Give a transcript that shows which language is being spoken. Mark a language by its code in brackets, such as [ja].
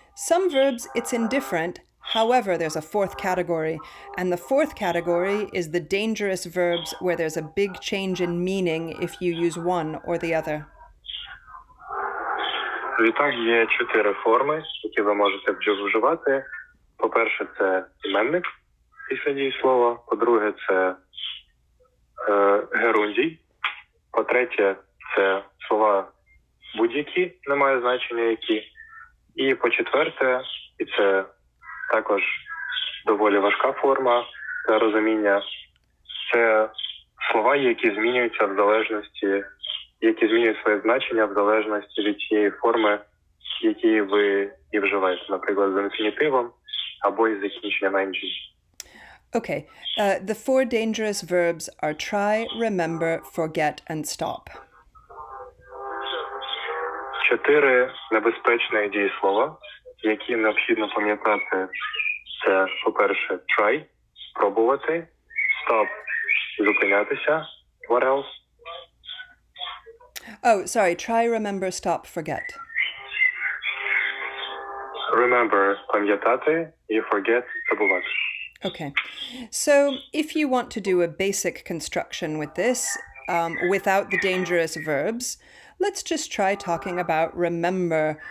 [en] Some verbs, it's indifferent. However, there's a fourth category, and the fourth category is the dangerous verbs where there's a big change in meaning if you use one or the other. [uk] Відтак є 4 форми, які ви можете вживати. По-перше, це іменник після дієслова. По-друге, це герундій. По-третє, це слова будь-які, немає значення які. І по-четверте, і це також доволі важка форма для розуміння, це слова, які змінюються в залежності, які змінюють своє значення в залежності від тієї форми, які ви і вживаєте, наприклад, з інфінітивом або із закінченням ing. [en] Okay. The 4 dangerous verbs are try, remember, forget, and stop. [uk] 4 небезпечних дієслова, які необхідно пам'ятати, це, по-перше, try, спробувати, stop, зупинятися, [en] what else? Oh, sorry. Try, remember, stop, forget. [uk] Remember, пам'ятати, і forget, забувати. [en] Okay. So if you want to do a basic construction with this, without the dangerous verbs, let's just try talking about remember.